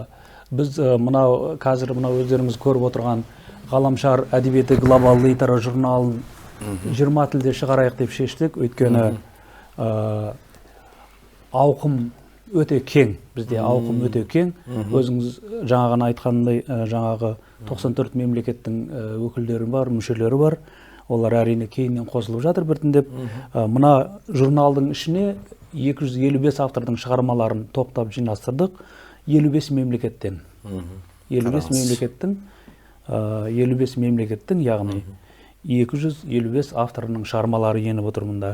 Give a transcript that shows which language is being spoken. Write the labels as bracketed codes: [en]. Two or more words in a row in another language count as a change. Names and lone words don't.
[ky] Биз мына азыр өздөрүңүз көрүп отурган Галамшар адебияты глобалдуу итара журналын 20 тилде чыгарайык деп шештик. Өйткөнү аукум өтө кең. Бизде аукум өтө кең. Өзүңүз жаңа айткандай, жаңагы 94 мемлекеттин өкүлдөрү бар, мүчөлөрү бар. [kk] олар әрине кейіннен қосылып жатыр біртіндеп. Мына журналдың ішіне 255 автордың шығармаларын топтап жинастырдық 55 мемлекеттен. 55 мемлекеттің, яғни 255 авторының шығармалары еніп отыр мұнда.